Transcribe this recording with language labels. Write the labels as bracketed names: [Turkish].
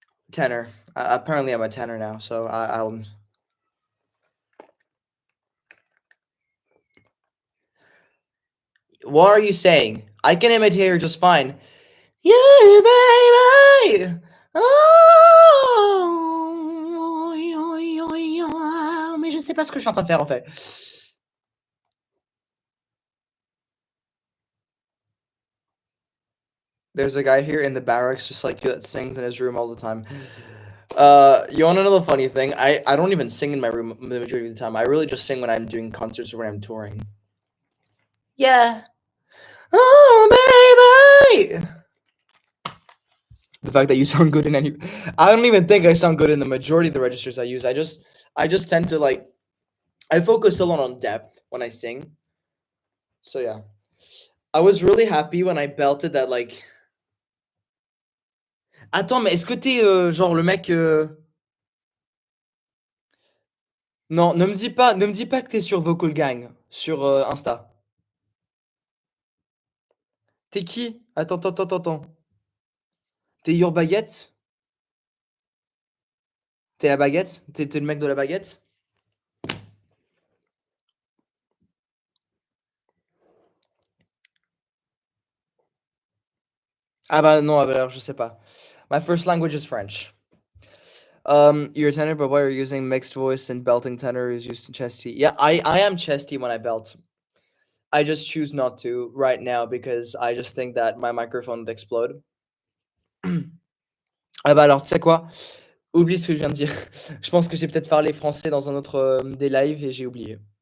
[English] Tenor. Apparently, I'm a tenor now, so I'll. What are you saying? I can imitate her just fine. Yeah, baby. [French] Oh, mais je sais pas ce que je suis en train de faire en fait. [English] There's a guy here in the barracks just like you that sings in his room all the time. You want to know the funny thing? I don't even sing in my room the majority of the time. I really just sing when I'm doing concerts or when I'm touring. Yeah. Oh, baby. The fact that you sound good in any, I don't even think I sound good in the majority of the registers I use. I just tend to like, I focus a lot on depth when I sing. So yeah, I was really happy when I belted that like. [French] Attends, mais est-ce que t'es genre le mec Non, ne me dis pas que t'es sur Vocal Gang sur Insta. T'es qui? Attends. T'es Your Baguette? T'es la baguette? T'es le mec de la baguette? Ah bah non, alors je sais pas. [English] My first language is French. You're a tenor, but why are you using mixed voice and belting tenor is used to chesty? Yeah, I am chesty when I belt. I just choose not to right now because I just think that my microphone would explode. [French] Ah bah alors, tu sais quoi? Oublie ce que je viens de dire. Je pense que j'ai peut-être parlé français dans un autre des lives et j'ai oublié.